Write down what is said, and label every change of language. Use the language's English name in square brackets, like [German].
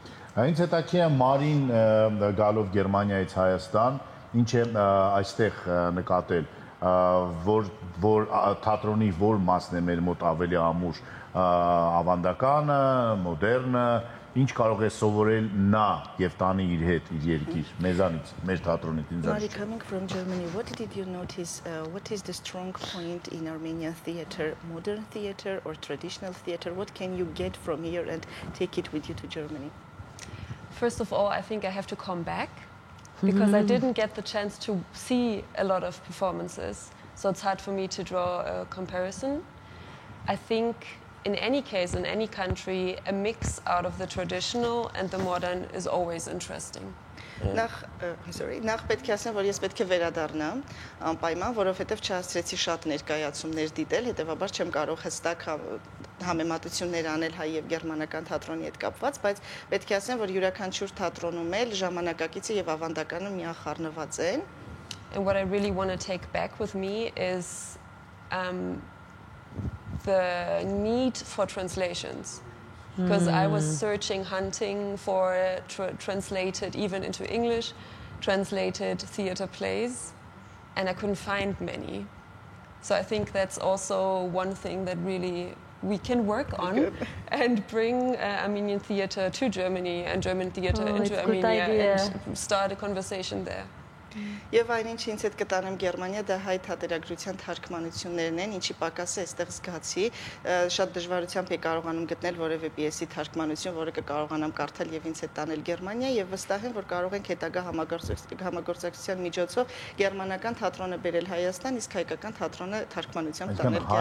[Armenian] Ինձ հետաքրքիր է Մարին գալով Գերմանիայից Հայաստան, ինչ է այստեղ նկատել, որ թատրոնի որ մասն է մեր մոտ ավելի ամուր, ավանդականը, մոդեռնը, ինչ կարող է սովորել նա եւ տանի իր հետ իր երկիր, մեզանից, մեր թատրոնից ինձ։ [English] Mari, coming from Germany, what did you notice? What is the strong point in Armenian theater, modern theater or traditional theater? What can you get from here and take it with you to Germany? First of all, I think I have to come back because I didn't get the chance to see a lot of performances. So it's hard for me to draw a comparison. I think in any case, in any country, a mix out of the traditional and the modern is always interesting. [Armenian] Նախ պետք է ասեմ, որ ես պետք է վերադառնամ անպայման, որովհետև չհասցրեցի շատ ներկայացումներ դիտել, հետևաբար չեմ կարող հստակ համեմատություններ անել հայ եւ գերմանական թատրոնի հետ կապված, բայց պետք է ասեմ, որ յուրաքանչյուր թատրոնում էլ ժամանակակիցը եւ ավանդականը միախառնված են։ [English] And what I really want to take back with me is the need for translations. Because I was searching, hunting for translated even into English, translated theater plays, and I couldn't find many. So I think that's also one thing that really we can work on and bring Armenian theater to Germany and German theater into Armenia and start a conversation there. [Armenian] Եվ այն ինչ ինձ հետ կտանեմ Գերմանիա, դա հայ թատերագրության թարգմանություններն են, ինչի պակաս է այստեղ զգացի, շատ դժվարությամբ եմ կարողանում գտնել որևէ պիեսի թարգմանություն, որը կկարողանամ կարդալ եւ ինձ հետ տանել Գերմանիա, եւ վստահ եմ, որ կարող ենք հետագա համագործակցության միջոցով գերմանական թատրոնը բերել Հայաստան, իսկ հայկական թատրոնը թարգմանությամբ տանել Գերմանիա։